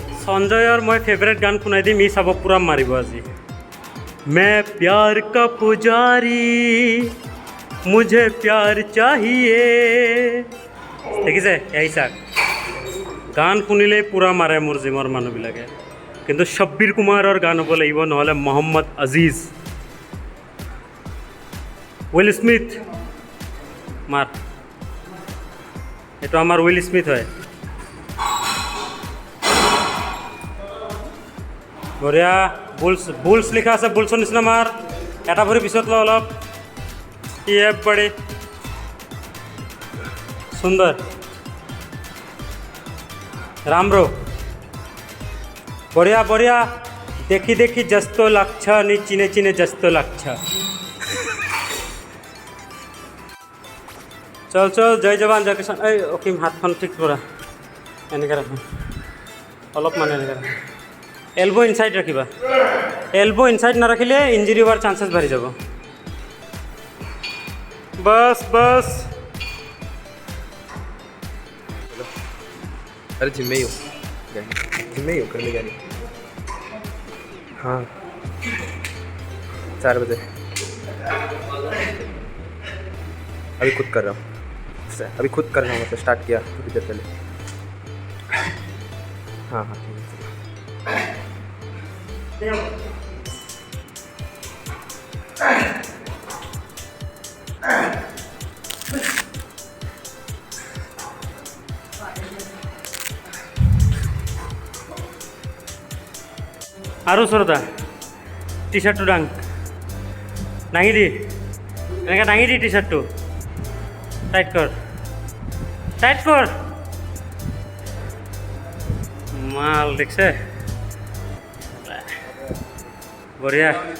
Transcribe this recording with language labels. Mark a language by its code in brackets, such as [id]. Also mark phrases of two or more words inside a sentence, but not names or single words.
[as] সঞ্জয়ৰ মই ফেভৰেট গান শুনাই দিম, ই চাব পূৰা মাৰিব আজি। [hi] मैं प्यार का पुजारी मुझे प्यार चाहिए। [as] দেখিছে এই চাক গান শুনিলেই পূৰা মাৰে মোৰ জিমৰ মানুহবিলাকে, কিন্তু শ্বব্বিৰ কুমাৰৰ গান হ'ব লাগিব, নহ'লে মহম্মদ আজিজ, উইল স্মিথ মাৰ, এইটো আমাৰ উইল স্মিথ হয়। বঢ়িয়া, বুলছ লিখা আছে, বুলছৰ নিচিনা মাৰ, এটা ভৰি পিছত ল অলপ, [hi] ये बड़ी सुंदर, [as] राम्रो, বঢ়িয়া বঢ়িয়া, [ne] देखि देखि जस्तो लाग्छ नि चिने चिने जस्तो लाग्छ। [hi] चल चल, जय जवान जय किसान। [as] এই অকিম হাতখন ঠিক কৰা, এনেকৈ ৰাখা অলপমান, এনেকৈ ৰাখা, [en] elbow inside [as] ৰাখিবা, [en] elbow inside [as] নাৰাখিলে ইঞ্জুৰি হোৱাৰ চান্সেছ বাঢ়ি যাব। [hi] बस बस, अरे जिम में ही हो, जिम में ही हो, करने जानी। हाँ 4 बजे, अभी खुद कर रहा हूँ, अभी खुद कर रहा हूँ, मतलब स्टार्ट किया थोड़ी देर पहले। हाँ हाँ ठीक है। [as] আৰু ওচৰতে টি চাৰ্টটো দাঙি দি, এনেকৈ দাঙি দি টি চাৰ্টটো টাইট কৰ, টাইট কৰ, মাল দেখছে, বঢ়িয়া।